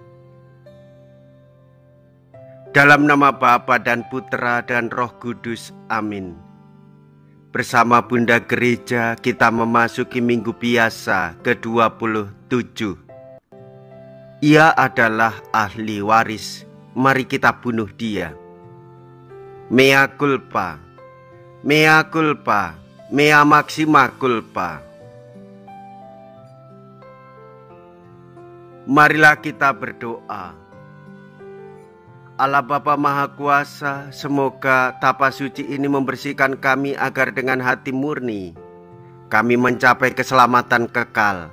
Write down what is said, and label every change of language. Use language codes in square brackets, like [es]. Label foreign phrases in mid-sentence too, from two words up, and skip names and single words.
[id] Dalam nama Bapa dan Putra dan Roh Kudus, amin. Bersama Bunda Gereja kita memasuki Minggu Biasa ke-27. Ia adalah ahli waris, mari kita bunuh dia. [la] Mea culpa, mea culpa, mea maxima culpa. [id] Marilah kita berdoa. Allah Bapa Maha Kuasa, semoga tapa suci ini membersihkan kami agar dengan hati murni kami mencapai keselamatan kekal.